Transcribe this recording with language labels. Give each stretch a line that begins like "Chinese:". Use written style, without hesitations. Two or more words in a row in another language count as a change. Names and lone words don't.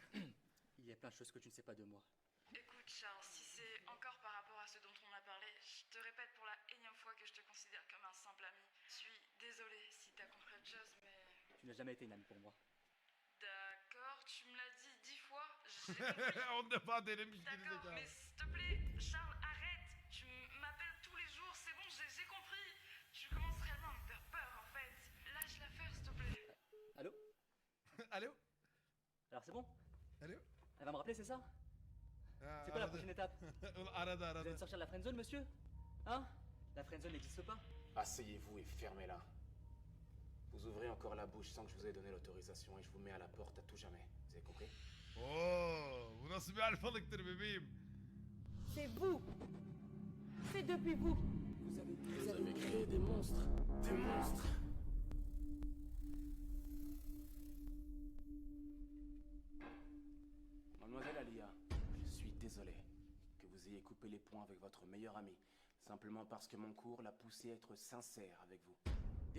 French: Il y a plein de choses que tu ne sais pas de moi. Écoute, Charles, si c'est encore par rapport à ce dont on a parlé, je te répète pour la énième fois que je te considère comme un simple ami. Je suis désolée si t'as compris autre chose, mais... Tu n'as jamais été une amie pour moi. D'accord, tu me l'as dit 10 fois, j'ai compris.
Turkish: 10 defa denemiş
French: D'accord,
Turkish: gerizekalı.
French: mais s'il te plaît, Charles, arrête. Tu m'appelles tous les jours, c'est bon, j'ai compris. Tu commences réellement à me faire peur, en fait. Lâche l'affaire, s'il te plaît. Allô?
Turkish: Alo.
French: Alors c'est bon?
Turkish: Alo.
French: Elle va me rappeler, c'est ça?
Turkish: Ha,
French: C'est quoi la
Turkish: aradı.
French: prochaine étape?
Turkish: Aradı
French: Vous allez
Turkish: aradı.
French: me sortir de la friendzone, monsieur? Hein? La friendzone n'existe pas? Asseyez-vous et fermez-la. Vous ouvrez encore la bouche sans que je vous ai donné l'autorisation et je vous mets à la porte à tout jamais. Vous avez compris?
Turkish: Oo, bu nasıl bir alfalıktır bebeğim?
French: C'est vous. C'est depuis vous. Vous avez créé des monstres. Des monstres. Mademoiselle Alia, je suis désolé que vous ayez coupé les ponts avec votre meilleur ami, simplement parce que mon cours l'a poussé à être sincère avec vous.